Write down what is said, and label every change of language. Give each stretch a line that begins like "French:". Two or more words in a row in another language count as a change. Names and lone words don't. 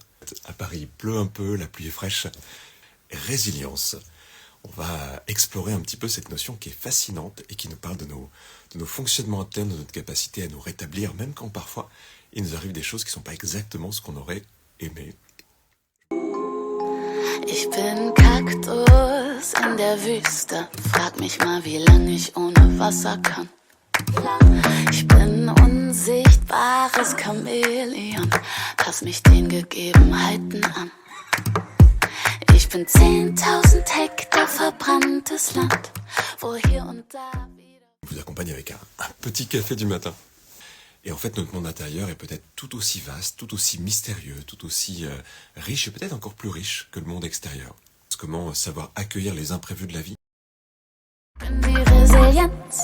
French: À Paris, il pleut un peu, la pluie est fraîche. Résilience. On va explorer un petit peu cette notion qui est fascinante et qui nous parle de nos fonctionnements internes, de notre capacité à nous rétablir, même quand parfois il nous arrive des choses qui ne sont pas exactement ce qu'on aurait aimé.
German: Ich bin Kaktus in der Wüste. Frag mich mal, wie lange ich ohne Wasser kann. Ich bin unsichtbares Chamäleon. Pass mich den Gegebenheiten an. Ich bin 10.000 Hektar verbranntes Land, wo hier und da wieder...
French: Je vous accompagne avec un petit café du matin. Et en fait, notre monde intérieur est peut-être tout aussi vaste, tout aussi mystérieux, tout aussi riche et peut-être encore plus riche que le monde extérieur. Comment savoir accueillir les imprévus de la vie?
German: Die Resilienz.